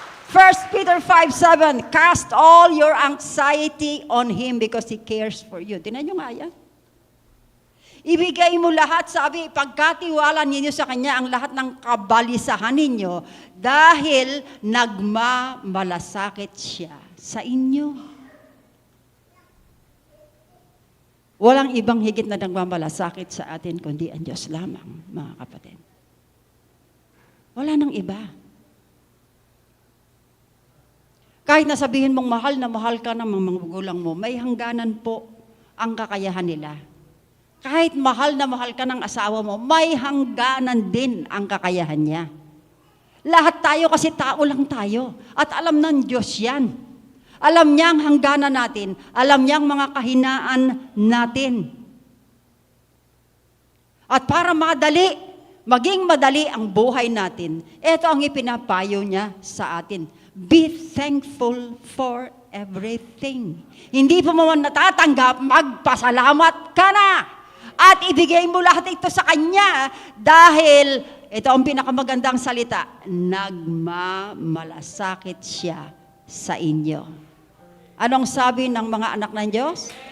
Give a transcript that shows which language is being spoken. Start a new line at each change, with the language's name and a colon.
English: 1 Peter 5:7, cast all your anxiety on Him because He cares for you.
Filipino: Tingnan nyo nga yan. Ibigay mo lahat, sabi, pagkatiwala ninyo sa Kanya ang lahat ng kabalisahan ninyo dahil nagmamalasakit siya sa inyo. Walang ibang higit na nagmamalasakit sa atin kundi ang Diyos lamang, mga kapatid. Wala nang iba. Kahit nasabihin mong mahal na mahal ka ng mga magulang mo, may hangganan po ang kakayahan nila. Kahit mahal na mahal ka ng asawa mo, may hangganan din ang kakayahan niya. Lahat tayo kasi tao lang tayo. At alam ng Diyos yan. Alam niya ang hangganan natin. Alam niya ang mga kahinaan natin. At para maging madali ang buhay natin, ito ang ipinapayo niya sa atin.
English: Be thankful for everything.
Filipino: Hindi pa mo natatanggap, magpasalamat ka na. At ibigay mo lahat ito sa Kanya dahil ito ang pinakamagandang salita, nagmamalasakit siya sa inyo. Anong sabi ng mga anak ng Diyos?